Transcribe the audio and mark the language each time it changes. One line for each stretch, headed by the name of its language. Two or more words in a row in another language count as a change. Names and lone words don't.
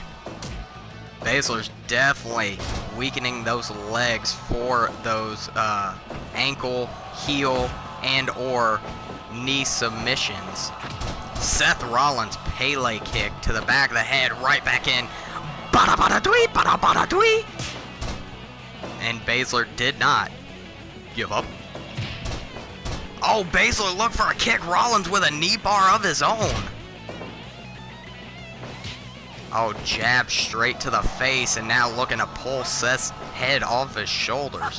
English: Baszler's definitely weakening those legs for those ankle, heel, and or knee submissions. Seth Rollins Pele kick to the back of the head, right back in. Bada bada dwee, bada bada dwee. And Baszler did not give up. Oh, Baszler looked for a kick. Rollins with a knee bar of his own. Oh, jab straight to the face, and now looking to pull Seth's head off his shoulders.